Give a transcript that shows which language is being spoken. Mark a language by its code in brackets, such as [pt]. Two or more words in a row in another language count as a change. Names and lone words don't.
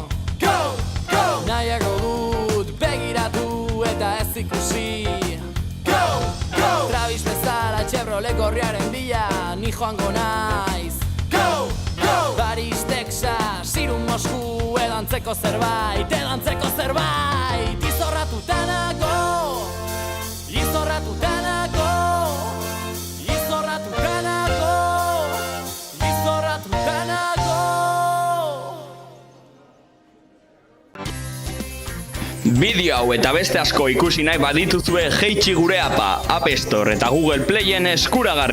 [en] Go, go! [eu] Nahiago dut begiratu eta ez ikusi. [en] Go, go! [eu] Travis bezala Chevrolet gorriaren bila ni joango naiz. [en] Go, go! Paris, Texas, [eu] Irun, Mosku, edo antzeko zerbait, izorratuta nago. Izorratuta nago. Izorratuta nago. Bideo hau eta beste asko ikusi nahi badituzue jeitsi gure apa, [en] App Store [eu] eta Google Playen eskuragarri.